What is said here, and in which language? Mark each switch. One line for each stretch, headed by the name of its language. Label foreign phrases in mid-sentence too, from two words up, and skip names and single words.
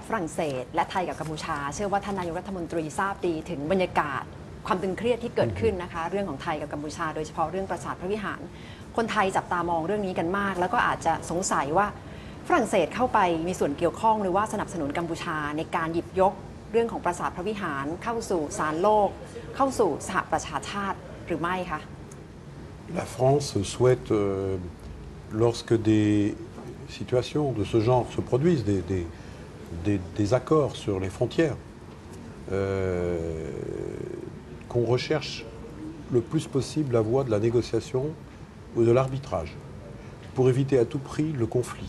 Thai: ฝรั่งเศสและไทยกับกัมพูชาเชื่อว่าท่านนายกรัฐมนตรีทราบดีถึงบรรยากาศความตึงเครียดที่เกิดขึ้นนะคะเรื่องของไทยกับกัมพูชาโดยเฉพาะเรื่องปราสาทพระวิหารคนไทยจับตามองเรื่องนี้กันมากแล้วก็อาจจะสงสัยว่าฝรั่งเศสเข้าไปมีส่วนเกี่ยวข้องหรือว่าสนับสนุนกัมพูชาในการหยิบยกเรื่องของปราสาทพระวิหารเข้าสู่ศาลโลกเข้าสู่สหประชาชาติหรือไม่คะ
French: La France souhaite lorsque des situations de ce genre se produisent des accords sur les frontières qu'on recherche le plus possible la voie de la négociation ou de l'arbitrage pour éviter à tout prix le conflit.